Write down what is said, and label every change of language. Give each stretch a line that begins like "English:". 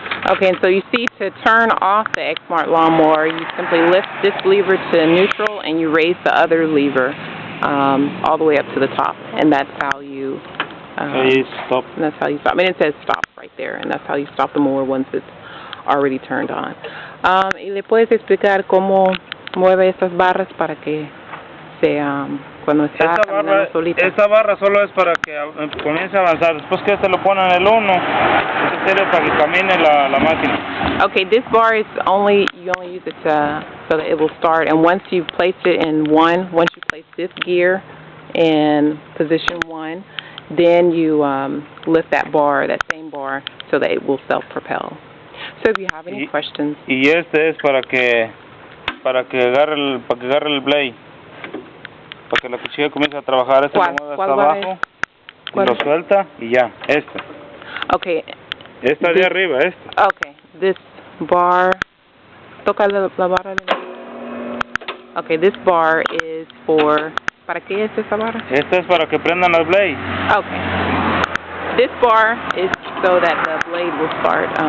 English: Okay, and so you see, to turn off the Exmark Lawnmower, you simply lift this lever to neutral and you raise the other lever all the way up to the top, and that's how you stop. And that's how you stop. I mean, it says stop right there, and that's how you stop the mower once it's already turned on.
Spanish: ¿Y le puedes explicar cómo mueve esas barras para que cuando está caminando solita? Esta barra solo es para que comience a avanzar. Después que lo pone en el 1, eso sirve para que camine la máquina.
English: Okay, this bar is you only use it so that it will start. And once you've placed it in 1, once you place this gear in position 1, then you lift that same bar, so that it will self-propel. So if you have any questions.
Spanish: Y este es para que agarre el blade. Para que la cuchilla comience a trabajar. Este lo mueve hasta abajo, y lo suelta y ya.
English: Okay.
Spanish: Esta de arriba,
English: Okay, this bar.
Spanish: Toca la barra.
English: Okay, this bar is for.
Spanish: ¿Para qué es esa barra? Esta es para que prendan las blades.
English: Okay. This bar is so that the blade will start.